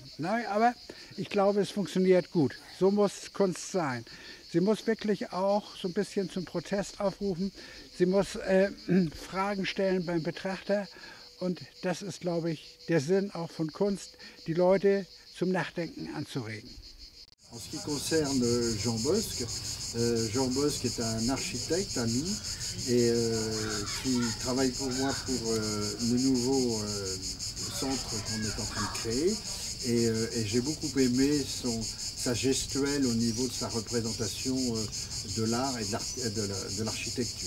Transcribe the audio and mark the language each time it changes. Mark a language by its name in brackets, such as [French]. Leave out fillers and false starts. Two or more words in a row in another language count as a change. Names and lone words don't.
[German] Nein, aber ich glaube, es funktioniert gut. So muss Kunst sein. Sie muss wirklich auch so ein bisschen zum Protest aufrufen. Sie muss Fragen stellen beim Betrachter. Und das ist, glaube ich, der Sinn auch von Kunst, die Leute zum Nachdenken anzuregen. [French] En ce qui concerne Jean Bosc est un architecte ami et qui travaille pour moi pour le nouveau centre qu'on est en train de créer. Et j'ai beaucoup aimé sa gestuelle au niveau de sa représentation de l'art et de l'architecture.